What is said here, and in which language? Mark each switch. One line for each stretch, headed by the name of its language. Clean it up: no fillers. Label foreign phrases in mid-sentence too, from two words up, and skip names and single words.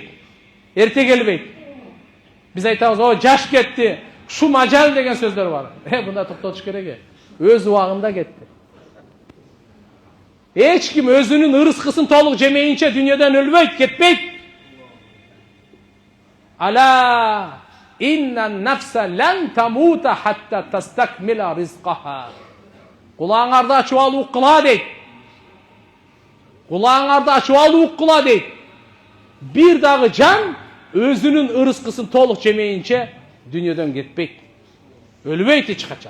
Kyrgyz: Эрте келбейт. Биз айтабыз, "О, жаш кетти. Шу мажал" деген сөздөр бар. Мында токтотуш керек. Өз убагында кетти. Эч ким өзүнүн ырыскысын толук жемейинче дүйнөдөн өлбөйт, кетпейт.
Arabic: ألا إن نفسا لن تموت حتى تستكمل رزقها.
Kyrgyz: Кулаңарды ачып алып уккыла дейт. Кулаңарды ачып алып уккыла дейт. Бир дагы жан өзүнүн ырыскысын толук жемейинче дүйнөдөн кетпейт. Өлбөйт эч качан.